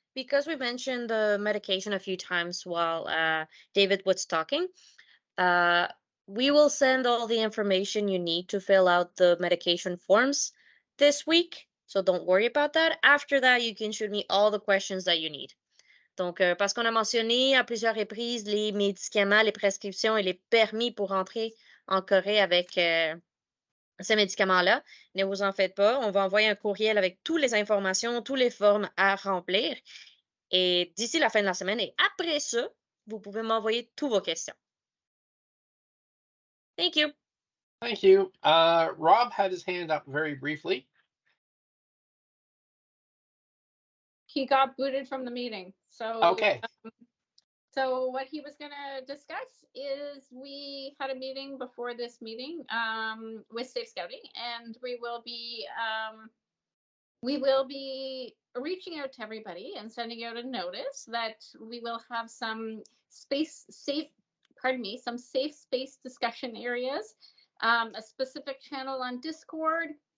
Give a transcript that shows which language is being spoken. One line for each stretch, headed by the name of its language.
English: Because we mentioned the medication a few times while David was talking, we will send all the information you need to fill out the medication forms this week. So don't worry about that. After that, you can shoot me all the questions that you need.
French: Donc, parce qu'on a mentionné à plusieurs reprises les médicaments, les prescriptions et les permis pour entrer en Corée avec ces médicaments-là, ne vous en faites pas. On va envoyer un courriel avec toutes les informations, toutes les formes à remplir. Et d'ici la fin de la semaine, et après ça, vous pouvez m'envoyer toutes vos questions.
English: Thank you. Thank you. Rob had his hand up very briefly. He got booted from the meeting. So okay. So what he was going to discuss is we had a meeting before this meeting with Safe Scouting, and we will be reaching out to everybody and sending out a notice that we will have some safe space discussion areas, a specific channel on Discord,